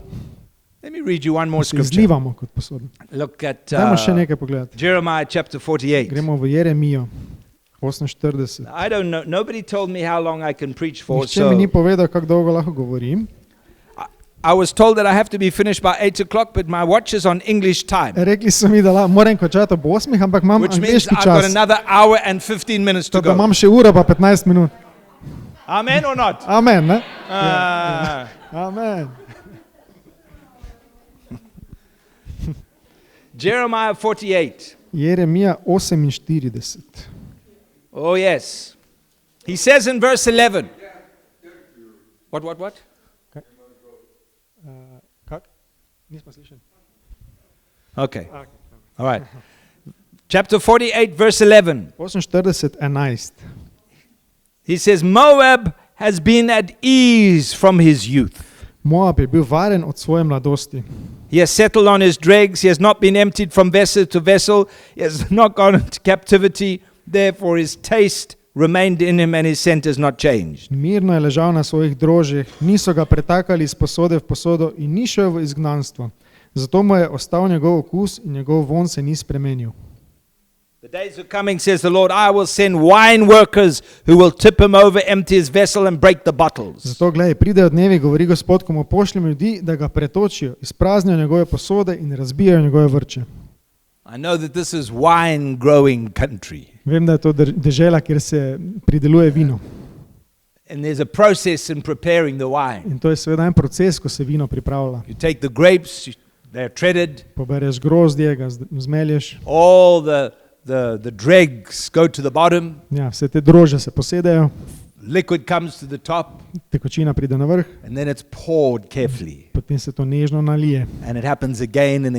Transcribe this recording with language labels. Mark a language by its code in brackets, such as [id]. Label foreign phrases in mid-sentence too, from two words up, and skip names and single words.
[en] Let me read you one more [sl] Se [en] scripture. [sl] izlivamo kot posoda. [en] Look at [sl] Dajmo še nekaj pogledati. [en] Jeremiah chapter 48. [sl] Gremo v Jeremijo 48. [en] I don't know. Nobody told me how long I can preach for. [sl] Nihče mi ni [en] So [sl] povedal, kako dolgo lahko govorim. [en] I was told that I have to be finished by 8 o'clock, but my watch is on English time, [sl] Rekli so mi, da moram končati ob 8, ampak imam [en] which means [sl] angleški [en] I've got [sl] čas. [en] another hour and 15 minutes to [sl] Tako da [en] go. [sl] imam še uro pa 15 minut. [en] Amen or not? [sl] Amen, ne? Amen. [en] Jeremiah 48. [sl] Jeremija 48. [en] Oh, yes. He says in verse 11. What? [sl] Kak? Nismo slišali. [en] Okay. All right. Chapter 48, verse 11. [sl] 48, 11. [en] He says, Moab has been at ease from his youth. [sl] Moab je bil varen od svoje mladosti. [en] He has settled on his dregs. He has not been emptied from vessel to vessel. He has not gone into captivity. Therefore his taste remained in him and his scent has not changed. [sl] Mirno je ležal na svojih drožjih, niso ga pretakali iz posode v posodo in ni šel v izgnanstvo. Zato mu je ostal njegov okus in njegov von se ni spremenil. [en] The days are coming, says the Lord, I will send wine workers who will tip him over, empty his vessel and break the bottles. [sl] Zato gledaj, pridejo dnevi, govori Gospod, ko mu pošljem ljudi, da ga pretočijo, izpraznijo njegove posode in razbijajo njegove vrče. [en] I know that this is wine growing country. [sl] Vem, da je to dežela, kjer se prideluje vino. [en] And there's a process in preparing the wine. [sl] In to je seveda en proces, ko se vino pripravlja. [en] You take the grapes, they're treaded, [sl] Pobereš grozdje, ga zmelješ, [en] all the dregs go to the bottom, [sl] ja, vse te drože se posedejo, [en] liquid comes to the top, [sl] tekočina pride na vrh, [en] and then it's poured carefully. [sl] potem se to nežno nalije [en] And it happens again and